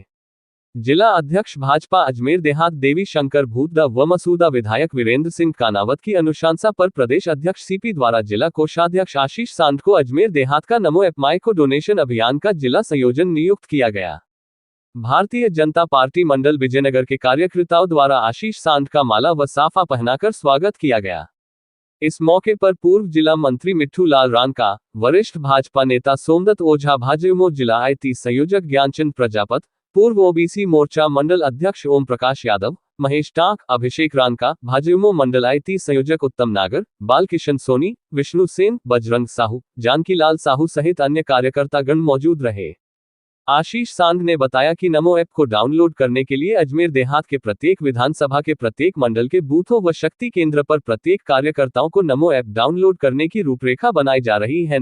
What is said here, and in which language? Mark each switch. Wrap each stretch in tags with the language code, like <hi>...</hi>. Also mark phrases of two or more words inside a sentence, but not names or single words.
<hi>जिला अध्यक्ष भाजपा अजमेर देहात देवी शंकर भूतदा व मसूदा विधायक वीरेंद्र सिंह कानावत की अनुशंसा पर प्रदेश अध्यक्ष सीपी द्वारा जिला कोषाध्यक्ष आशीष सांड को अजमेर देहात का नमो ऐप</hi> <en>micro donation</en> <hi>अभियान का जिला संयोजन नियुक्त किया गया। भारतीय जनता पार्टी मंडल विजयनगर के कार्यकर्ताओं द्वारा आशीष सांड का माला व साफा पहनाकर स्वागत किया गया। इस मौके पर पूर्व जिला मंत्री मिट्ठू लाल रानका, वरिष्ठ भाजपा नेता सोमदत्त ओझा, भाजयुमो जिला आईटी संयोजक ज्ञानचंद प्रजापत, पूर्व ओबीसी मोर्चा मंडल अध्यक्ष ओम प्रकाश यादव, महेश टांक, अभिषेक रानका, भाजयुमो मंडल आईटी संयोजक उत्तम नागर, बालकिशन सोनी, विष्णु सेन, बजरंग साहू, जानकी लाल साहू सहित अन्य कार्यकर्तागण मौजूद रहे। आशीष सांड ने बताया कि नमो ऐप को डाउनलोड करने के लिए अजमेर देहात के प्रत्येक विधानसभा के प्रत्येक मंडल के बूथों व शक्ति केंद्र पर प्रत्येक कार्यकर्ताओं को नमो ऐप डाउनलोड करने की रूपरेखा बनाई जा रही है।</hi>